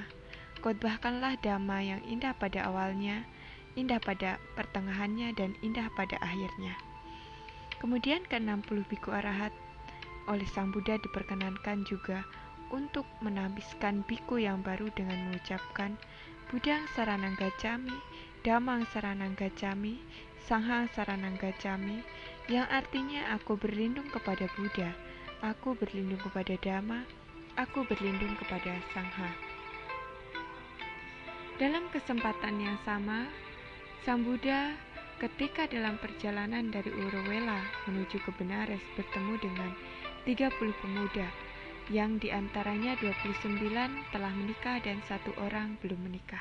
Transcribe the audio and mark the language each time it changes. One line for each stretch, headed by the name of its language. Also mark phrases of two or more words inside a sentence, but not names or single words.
Indonesian: Khotbahkanlah Dhamma yang indah pada awalnya, indah pada pertengahannya, dan indah pada akhirnya." Kemudian ke-60 biku arahat oleh Sang Buddha diperkenankan juga untuk menabiskan biku yang baru dengan mengucapkan
Pali: Buddhang saranang gacchami, Dhammang saranang gacchami, Sanghang saranang gacchami,
Indonesian: yang artinya aku berlindung kepada Buddha, aku berlindung kepada Dhamma, aku berlindung kepada Sangha. Dalam kesempatan yang sama, Sang Buddha ketika dalam perjalanan dari Uruvela menuju ke Benares bertemu dengan 30 pemuda, yang diantaranya 29 telah menikah dan 1 orang belum menikah.